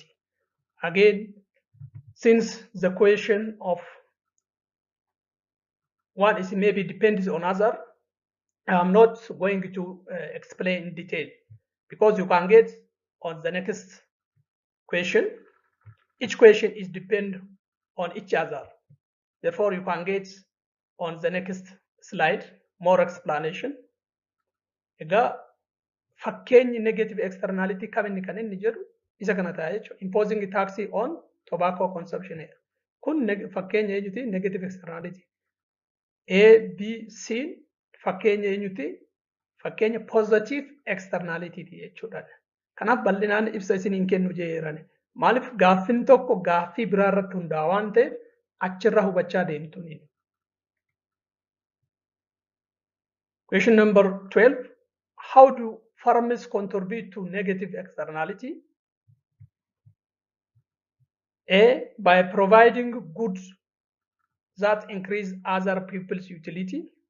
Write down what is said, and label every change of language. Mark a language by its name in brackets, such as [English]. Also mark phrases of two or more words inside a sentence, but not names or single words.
[English] Again, since the question of one is maybe depends on other, I'm not going to explain in detail because you can get on the next question. Each question is depend on each other. Therefore, you can get on the next slide more explanation. [Oromo] Egaa fakkeenyi [English] negative externality [Oromo] kaminni kan inni jedhu isa kana ta'a jechuudha. [English] Imposing tax on tobacco consumption. [Oromo] Kun fakkeenya eenyuti? [English] Negative externality. [Oromo] A, B, C fakkeenya eenyuti? Fakkeenya [English] positive externality [Oromo] jechuudha. Kanaaf bal'inaan ibsa isiniin kennu jeerani. Maaliif gaaffiin tokko gaaffii biraa irratti hundaa'a waan ta'eef achirra hubachaa deemtuni. [English] Question number 12. How do firms contribute to negative externality? A. By providing goods that increase other people's utility.